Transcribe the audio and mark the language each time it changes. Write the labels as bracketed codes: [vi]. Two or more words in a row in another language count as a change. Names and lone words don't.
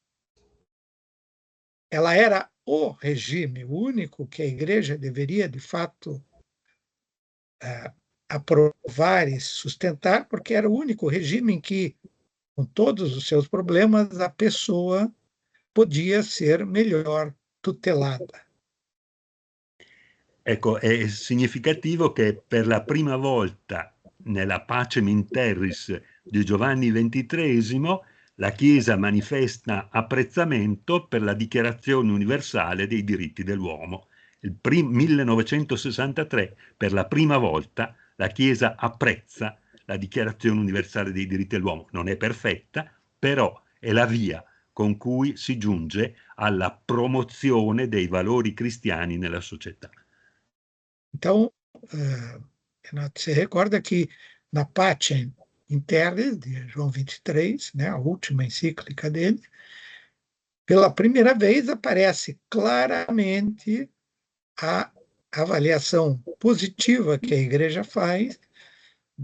[pt] Ela era o regime, o único que a Igreja deveria, de fato, aprovar e sustentar, porque era o único regime em que, com todos os seus problemas, a pessoa podia ser melhor tutelada. [it] Ecco, è significativo che per la prima volta nella Pacem in Terris di Giovanni XXIII la Chiesa manifesta apprezzamento per la Dichiarazione universale dei diritti dell'uomo. Il 1963, per la prima volta, la Chiesa apprezza la Dichiarazione universale dei diritti dell'uomo. Non è perfetta, però è la via con cui si giunge alla promozione dei valori cristiani nella società. [pt] Então, você recorda que na Pacem in Terris, de João XXIII, né, a última encíclica dele, pela primeira vez aparece claramente a avaliação positiva que a Igreja faz